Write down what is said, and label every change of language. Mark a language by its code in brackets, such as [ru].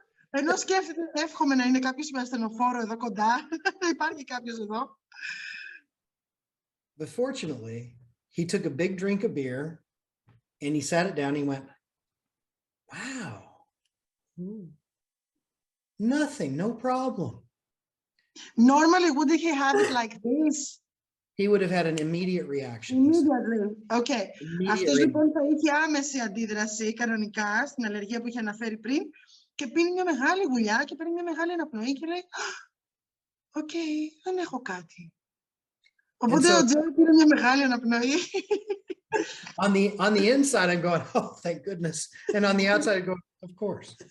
[el] Ενώ σκέφτεται, εύχομαι να είναι κάποιος με ασθενοφόρο εδώ κοντά. Υπάρχει κάποιος εδώ. [en] But fortunately, he took a big drink of beer and he sat it down and he went, wow. Nothing, no problem. Normally, wouldn't he have it like this? He would have had an immediate reaction. Immediately. Okay. [el] Αυτός λοιπόν θα είχε άμεση αντίδραση κανονικά στην αλλεργία που είχε αναφέρει πριν και πίνει μια μεγάλη γουλιά και παίρνει μια μεγάλη αναπνοή και λέει «Οκ, δεν έχω κάτι». Οπότε ο Τζέρι πήρε μια μεγάλη αναπνοή. [en] On the inside, I'm going, oh, thank goodness. And on the outside, I'm going, of course.